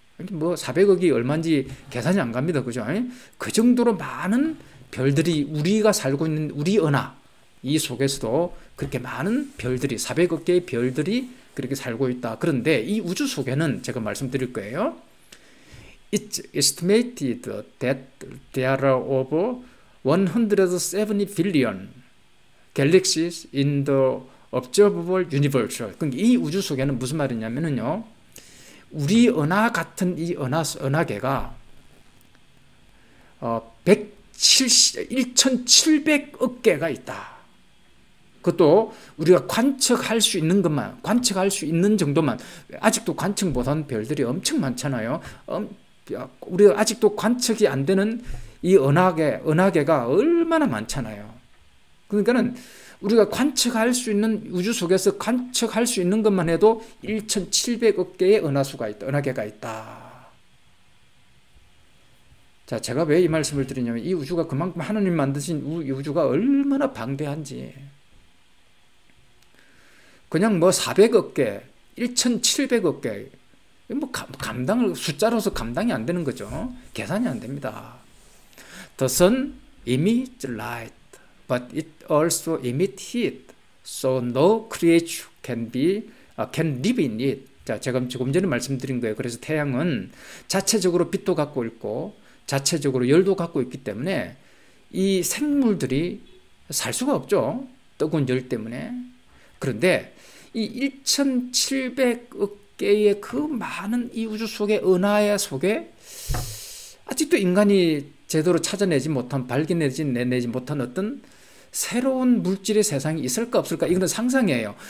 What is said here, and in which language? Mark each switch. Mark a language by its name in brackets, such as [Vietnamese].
[Korean] 뭐 400억이 얼마인지 계산이 안 갑니다. 그죠? 그 정도로 많은 별들이 우리가 살고 있는 우리 은하 이 속에서도 그렇게 많은 별들이 400억 개의 별들이 그렇게 살고 있다. 그런데 이 우주 속에는 제가 말씀드릴 거예요. [English] It's estimated that there are over 170 billion galaxies in the observable universe. [Korean] 그러니까 이 우주 속에는 무슨 말이냐면요. 우리 은하 같은 이 은하계가 1,700억 개가 있다. 그것도 우리가 관측할 수 있는 정도만, 아직도 관측 못한 별들이 엄청 많잖아요. 우리가 아직도 관측이 안 되는 이 은하계가 얼마나 많잖아요. 그러니까는 우리가 관측할 수 있는 우주 속에서 관측할 수 있는 것만 해도 1,700억 개의 은하계가 있다. 자, 제가 왜 이 말씀을 드리냐면 이 우주가 그만큼 하나님 만드신 이 우주가 얼마나 방대한지. 그냥 뭐 400억 개, 1,700억 개, 뭐 숫자로서 감당이 안 되는 거죠. 계산이 안 됩니다. [English] The sun emits light. But it also emits heat, so no creature can live in it. [Korean] 자, 제가 조금 전에 말씀드린 거예요. 그래서 태양은 자체적으로 빛도 갖고 있고 자체적으로 열도 갖고 있기 때문에 이 생물들이 살 수가 없죠. 뜨거운 열 때문에. 그런데 이 1,700억 개의 그 많은 이 우주 속의 은하의 속에 아직도 인간이 제대로 찾아내지 못한, 내지 못한 어떤 새로운 물질의 세상이 있을까 없을까? 이거는 상상이에요.